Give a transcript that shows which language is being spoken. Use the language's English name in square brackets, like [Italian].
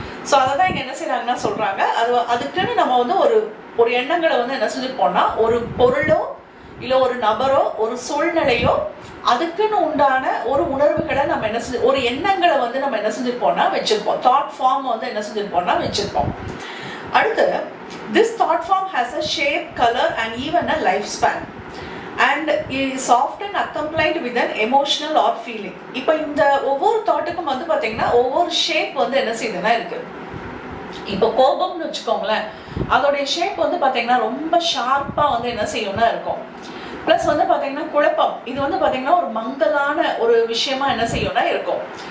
[Tamil] So அதை தான் இங்க என்ன செய்யறாங்கன்னா சொல்றாங்க, அதுக்குன்னு நம்ம வந்து ஒரு எண்ணங்களை வந்து என்ன செஞ்சுருப்போம்னா, ஒரு பொருளோ இல்லை ஒரு நபரோ ஒரு சூழ்நிலையோ அதுக்குன்னு உண்டான ஒரு உணர்வுகளை நம்ம என்ன செஞ்சு ஒரு எண்ணங்களை வந்து நம்ம என்ன செஞ்சிருப்போம்னா வச்சிருப்போம், தாட் ஃபார்ம் வந்து என்ன செஞ்சிருப்போம்னா வச்சிருப்போம். அடுத்து [English] this thought form has a shape, color and even a lifespan and is often accompanied with an emotional or feeling. [Tamil] இப்போ இந்த ஒவ்வொரு தாட்டுக்கும் வந்து பாத்தீங்கன்னா ஒவ்வொரு ஷேப் வந்து என்ன செய்யுதுன்னா இருக்கு. இப்போ கோபம்னு வச்சுக்கோங்களேன், அதோடைய ஷேப் வந்து பாத்தீங்கன்னா ரொம்ப ஷார்ப்பா வந்து என்ன செய்யும்னா இருக்கும். பிளஸ் வந்து பாத்தீங்கன்னா குழப்பம், இது வந்து பாத்தீங்கன்னா ஒரு மங்கலான ஒரு விஷயமா என்ன செய்யும்னா இருக்கும்.